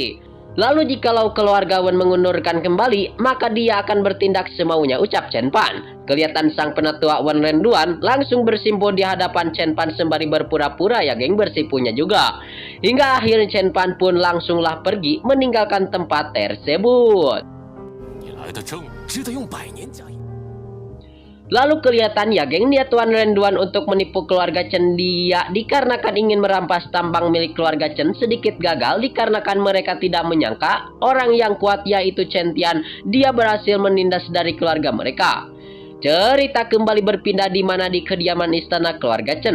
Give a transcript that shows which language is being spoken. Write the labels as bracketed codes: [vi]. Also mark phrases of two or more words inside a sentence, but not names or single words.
[id] Lalu jikalau keluarga Wen mengundurkan kembali, maka dia akan bertindak semaunya, ucap Chen Pan. Kelihatan sang penatua Wen Renduan langsung bersimpu di hadapan Chen Pan sembari berpura-pura ya geng bersimpunya juga. Hingga akhirnya Chen Pan pun langsunglah pergi meninggalkan tempat tersebut. [zh] 你来的正，值得用100年家业。 [id] Lalu kelihatan ya geng niat Wan Renduan untuk menipu keluarga Chen dia dikarenakan ingin merampas tambang milik keluarga Chen sedikit gagal dikarenakan mereka tidak menyangka orang yang kuat yaitu Chen Tian dia berhasil menindas dari keluarga mereka. Cerita kembali berpindah di mana di kediaman istana keluarga Chen.